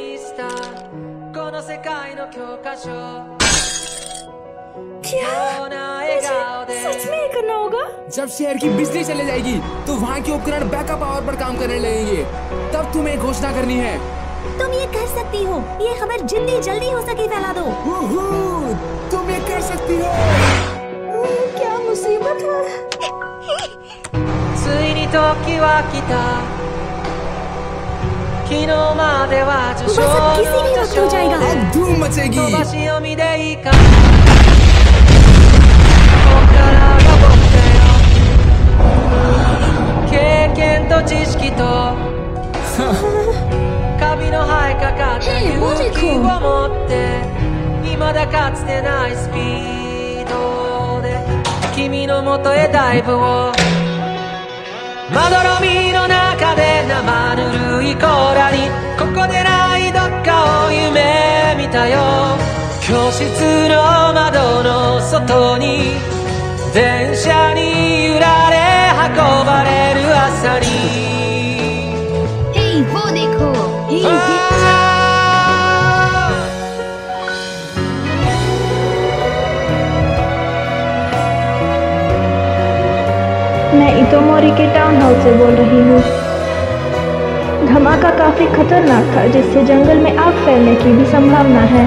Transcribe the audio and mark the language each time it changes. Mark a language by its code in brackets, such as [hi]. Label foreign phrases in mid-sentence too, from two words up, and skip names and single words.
[hi] सच में करना होगा? जब शहर की बिजली चले जाएगी तो वहाँ के उपकरण बैकअप पावर पर काम करने लगेंगे। तब तुम्हें घोषणा करनी है। तुम ये कर सकती हो। ये खबर जितनी जल्दी हो सके फैला दो। तुम ये कर सकती हो। क्या मुसीबत है। [ja] ついに時は来た昨日までは序章の序章 [hi] धूम मचेगी। [ja] 飛ばし読みでいいかこっからが僕だよ経験と知識とカビの生えかかった勇気を持って未だかつてないスピードで君の元へダイブをまどろみの中で生ぬるい甲羅にここでないどっかを夢見たよ教室の窓の外に電車に揺られ運ばれる朝に [hi] Hey, वो देखो। Hey, मैं इतोमोरी के [en] town house [hi] से बोल रही हूँ। धमाका काफी खतरनाक था जिससे जंगल में आग फैलने की भी संभावना है।